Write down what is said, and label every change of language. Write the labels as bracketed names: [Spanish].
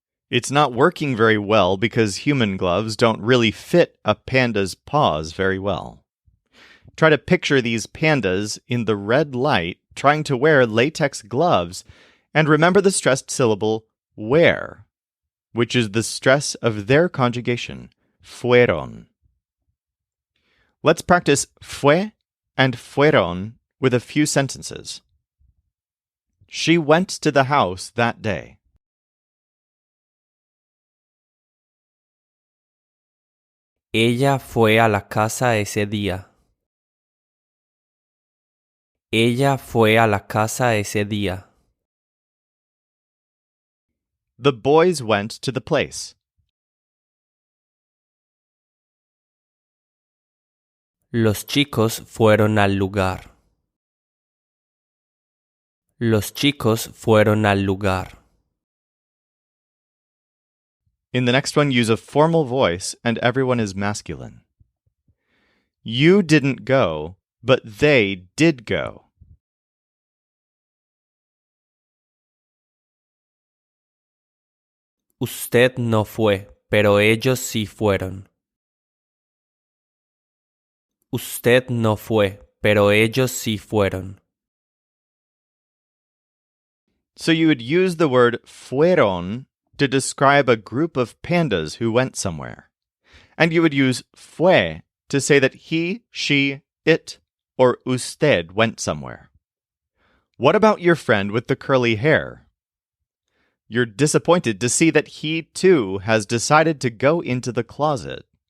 [English] It's not working very well because human gloves don't really fit a panda's paws very well. Try to picture these pandas in the red light trying to wear latex gloves, and remember the stressed syllable wear, which is the stress of their conjugation, fueron. Let's practice fue and fueron with a few sentences. She went to the house that day. [Spanish] Ella fue a la casa ese día. Ella fue a la casa ese día. [English] The boys went to the place. [Spanish] Los chicos fueron al lugar. Los chicos fueron al lugar. [English] In the next one, use a formal voice and everyone is masculine. You didn't go, but they did go. [Spanish] Usted no fue, pero ellos sí fueron. Usted no fue, pero ellos sí fueron. [English] So you would use the word fueron to describe a group of pandas who went somewhere. And you would use fue to say that he, she, it, or usted went somewhere. What about your friend with the curly hair? You're disappointed to see that he, too, has decided to go into the closet.